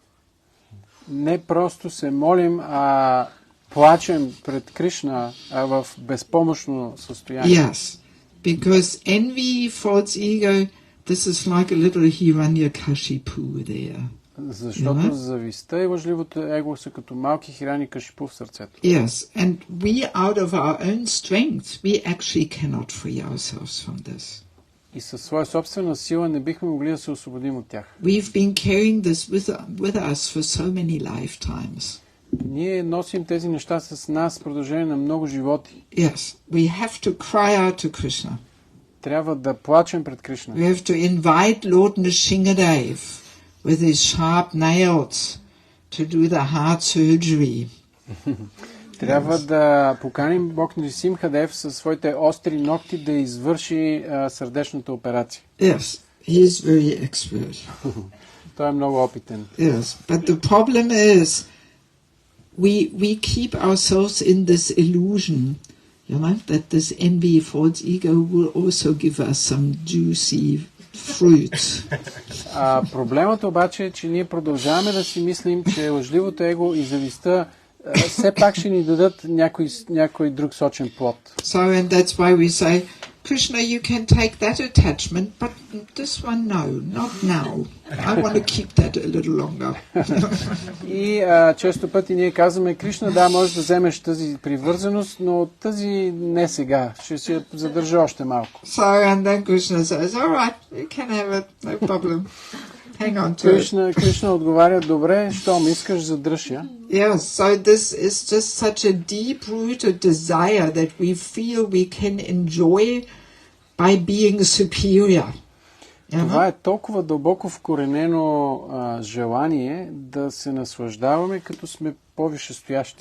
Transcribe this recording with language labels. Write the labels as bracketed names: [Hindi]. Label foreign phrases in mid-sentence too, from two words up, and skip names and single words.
[Bulgarian] Не просто се молим, а плачем пред Кришна в безпомощно състояние. [English] Yes, because envy, false ego, this is like a little Hiranyakashipu there. [Bulgarian] Защото завистта и лъжливото его са като малки Хираникашипу в сърцето. [English] Yes, and we out of our own strength, we actually cannot free ourselves from this. [Bulgarian] И със своя собствена сила не бихме могли да се освободим от тях. [English] We've been carrying this with us for so many lifetimes. [Bulgarian] Ние носим тези неща с нас в продължение на много животи. [English] Yes, we have to cry out to Krishna. [Bulgarian] Трябва да плачем пред Кришна. [English] We have to invite Lord Nrsingadev with his sharp nails to do the heart surgery. [Bulgarian] Трябва да поканим Бог Нрисимхадев със своите остри ногти да извърши сърдечната операция. [English] Yes, he is very expert. [Bulgarian] Той е много опитен. [English] Yes, but the problem is we keep ourselves in this illusion, that this envy, false ego will also give us some juicy fruits. [Bulgarian] Проблемът обаче е, че ние продължаваме да си мислим, че лъжливото его и завистта все пак ще ни дадат някой друг сочен плод. [English] So, and that's why we say, Krishna, you can take that attachment, but this one, no, not now. I want to keep that a little longer. [Bulgarian] И често пъти ние казваме, Кришна, да, можеш да вземеш тази привързаност, но тази не сега. Ще си я задържа още малко. [English] So, and then Krishna says, all right, you can have it, no problem. Hang on to it. [Bulgarian] Кришна отговаря, добре, щом искаш, задръж я. [English] Yes, so this is just such a deep-rooted desire that we feel we can enjoy by being superior. [Bulgarian] Това е толкова дълбоко вкоренено желание да се наслаждаваме, като сме по-висшестоящи.